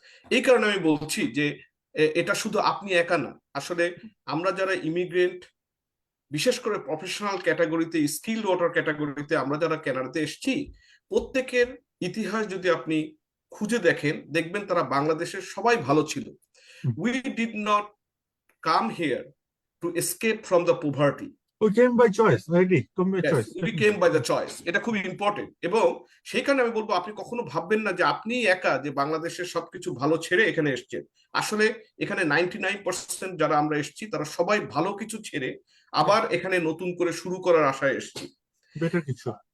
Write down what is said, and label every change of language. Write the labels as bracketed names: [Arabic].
[Bangla] এই কারণে আমি বলছি যে এটা শুধু আপনি একা না, আসলে আমরা যারা ইমিগ্রেন্ট, বিশেষ করে প্রফেশনাল ক্যাটাগরিতে, স্কিল ওয়াটার ক্যাটাগরিতে আমরা যারা কানাডাতে এসেছি, প্রত্যেকের ইতিহাস যদি আপনি খুঁজে দেখেন, দেখবেন তারা বাংলাদেশের সবাই ভালো ছিল। [English] We did not come here to escape from the poverty. We came by choice, I agree. Come by Yes, choice. we came by the choice. [Bangla] এটা খুবই ইম্পর্টেন্ট। এবং সেই কারণে আমি বলবো আপনি কখনো ভাববেন না যে আপনি একা, যে বাংলাদেশের সবকিছু ভালো ছেড়ে এখানে এসেছেন। আসলে এখানে 99% যারা আমরা এসেছি তারা সবাই ভালো কিছু ছেড়ে আবার এখানে নতুন করে শুরু করার আশায় এসেছি। বেটার কিছু।